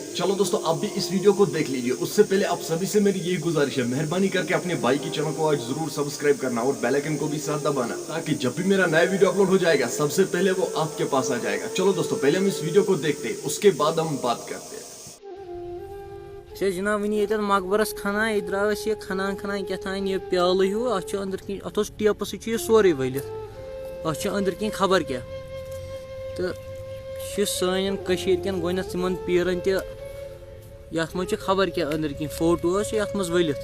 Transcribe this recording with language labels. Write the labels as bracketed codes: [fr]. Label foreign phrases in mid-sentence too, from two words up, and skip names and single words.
[ur] چلو دوستو آپ بھی اس ویڈیو کو دیکھ لیجئے. اس سے پہلے آپ سبھی سے میری یہ گزارش ہے, مہربانی کر کے اپنے بھائی کی چینل کو آج ضرور سبسکرائب کرنا اور [en] bell icon [ur] کو بھی ساتھ دبانا تاکہ جب بھی میرا نیا ویڈیو اپلوڈ ہو جائے گا سب سے پہلے وہ آپ کے پاس آ جائے گا. چلو دوستو پہلے ہم اس ویڈیو کو دیکھتے ہیں, اس کے بعد ہم بات کرتے ہیں. [ks] جناب ونی ییٚتٮ۪تھ مقبرس کھنان ییٚتہِ درٛاو اَسہِ یہِ کھنان یہِ تھاین یہِ پیالہٕ ہیوٗ اَتھ چھُ أنٛدرۍ کِنۍ اَتھ اوس ٹیپہٕ سۭتۍ چھُ یہِ سورُے ؤلِتھ. اَتھ چھُ أنٛدرۍ کِنۍ خبر کیٛاہ تہٕ یہِ چھُ سانٮ۪ن کٔشیٖرِ کٮ۪ن گۄڈنٮ۪تھ یِمن پیٖرن تہِ یتھ منٛز چھُ خبر کیٛاہ أنٛدرۍ کِنۍ فوٹو حظ چھِ یتھ منٛز ؤلِتھ.